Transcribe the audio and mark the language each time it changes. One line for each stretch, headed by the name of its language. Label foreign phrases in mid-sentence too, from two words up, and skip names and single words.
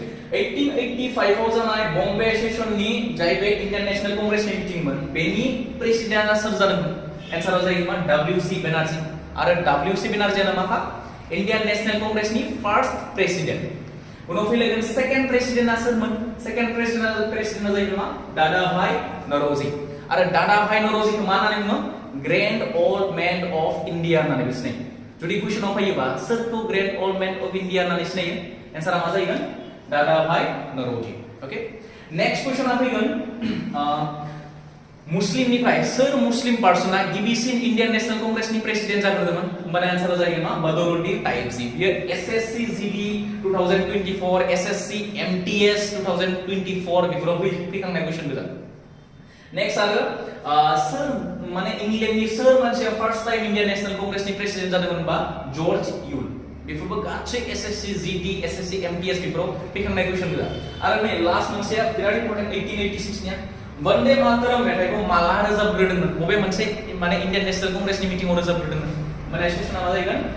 Bodo: 1885 आव जानाय बम्बे सेशननि जायबे इंडियन नेशनल कांग्रेस नि मिटिंमोन बेनि प्रेसिडेंटआ सोर जादोंमोन आन्सारा जाहैबाय डब्ल्यूसी बेनार्जी आरो डब्ल्यूसी बेनार्जीआ मा इंडियन नेशनल कांग्रेस नि
English: first president
Bodo: उनाव फैलायगोन
English: second president
Bodo: सोरमोन
English: second president
Bodo: जाहैबाय मा दादाभाई नौरोजी आरो दादाभाई नौरोजीखौ मा होननानै बुङो
English: grand old man of India
Bodo: होननानै सिनायो जुदि क्वेश्चनाव फैयोबा सोरखौ
English: grand old man of India
Bodo: होननानै सिनायो आन्सारा मा जागोन दादाभाई नौरोजी
English: ok next question
Bodo: फैगोन मुस्लिम निफ्राय सोर
English: Muslim person
Bodo: गिबिसिन इंडियन नेशनल कांग्रेस नि प्रेसिडेंट जाग्रोदोंमोन होमबाना आन्सारा जाहैगोन मा बदरुद्दीन तायेबजी बियो एसएससी जीडी 2024 एसएससी एमटीएस 2024 बेफोराव फैखांनाय क्वेश्चन गोजा नेक्स्ट आरो सोर माने इंग्लैंडनि सोर मानसिया
English: first time
Bodo: इंडियन नेशनल कांग्रेस नि प्रेसिडेंट जादोंमोन बा जॉर्ज यूल बेफोरबो गासै एसएससी जीडी एसएससी एमटीएस बेफोराव फैखांनाय क्वेश्चन गोजा आरो नै लास्ट मोनसेया बिराद इम्पोर्टेंट 1886 निया वंदे मातरम मेथाइखौ माला रोजाबग्रोदोंमोन बबे मोनसे माने इंडियन नेशनल कांग्रेस नि मिटिंआव रोजाबग्रोदोंमोन माने सेशनआ मा जागोन